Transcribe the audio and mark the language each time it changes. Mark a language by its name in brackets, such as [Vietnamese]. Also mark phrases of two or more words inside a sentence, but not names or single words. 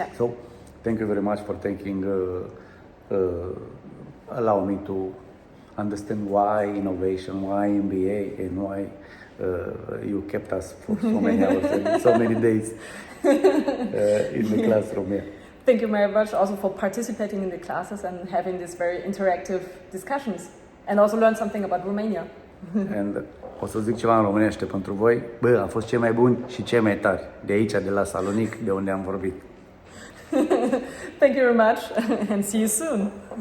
[English] So thank you very much for allow me to understand why innovation, why MBA, and why you kept us for so many hours and so many days in the classroom. Yeah. Thank you very much also for participating in the classes and having these very interactive discussions, and also learn something about Romania. [Romanian] And o să zic ceva în românește pentru voi. Bă, am fost cei mai buni și cei mai tari de aici, de la Salonic, de unde am vorbit. [English] Thank you very much and see you soon.